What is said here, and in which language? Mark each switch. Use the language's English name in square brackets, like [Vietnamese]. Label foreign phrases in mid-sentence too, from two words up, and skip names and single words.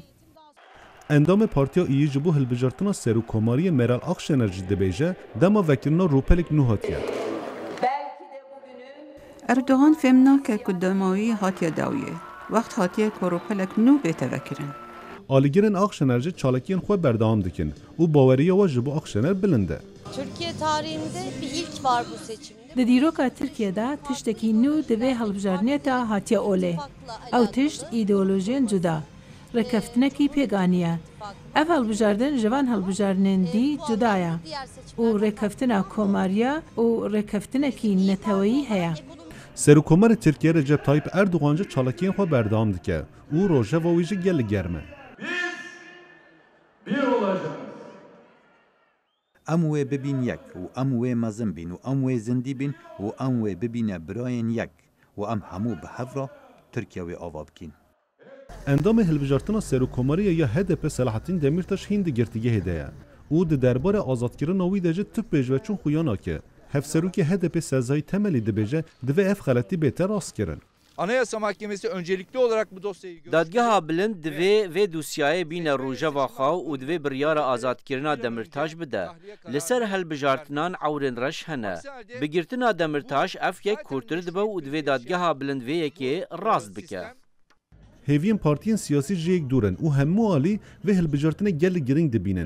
[Kurdish] Endamê Partiya İyî ji bo hilbijartina serokkomariyê Meral Akşener jî dibêje dema vekirina rûpelek nû hatiye. Erdogan fêm nake ku demawî hatiye dawiyê. Wext hatiye ku rûpelek nû bête vekirin. Alîgirên Akşener jî çalakiyên xwe berdewam dikin û baweriya we ji bo Akşener bilind e. [Turkish] Türkiye tarihinde bir ilk var bu seçimde. [Kurdish] Di dîroka Tirkiye'de tiştekî nû di vê hilbijartinê de hatiye olê. Ew tişt îdeolojiyên cuda. Rekeftinekî pêganiye. Ev hilbijardin ji van hilbijartinên dî cuda ye û rekeftina komariya û rekeftinekî neteweyî heye. Serokkomarê Tirkiye Recep Tayyip Erdogan jî çalakiyên xwe berdewam dike û rojeva wî jî gelek germ e. [Turkish] Bir olacağız. [Kurdish] Em wê bibîn yek û em wê mezin bîn û em wê zindî bîn û em wê bibîne birayên yek û em hemû bi hev re Tirkiye wê ava bikîn. Endamê hilbijartina serokkomariyê ya HDP Selahattin Demirtaş hîn di girtîgehê de ye û di derbarê azadkirina wî de jî tip pêşveçûn xuya nake. Hevserokê HDP Sezai Temelî dibêje divê ev xeletî bête rastkirin. [Turkish] Anayasa Mahkemesi öncelikli olarak bu dosyayı [Kurdish] Dadgeha bilind divê vê dosyayê bîne rojeva xwe û divê biryara azadkirina Demirtaş bide. Li ser hilbijartinan ewrên reş hene. Bigirtina Demirtaş ev yek kurtir dibe û divê dadgeha bilind vê yekê rast bike. Hêviyên partiyên siyasî ji yek dûr in û hemû alî vê hilbijartinê gelek giring dibînin.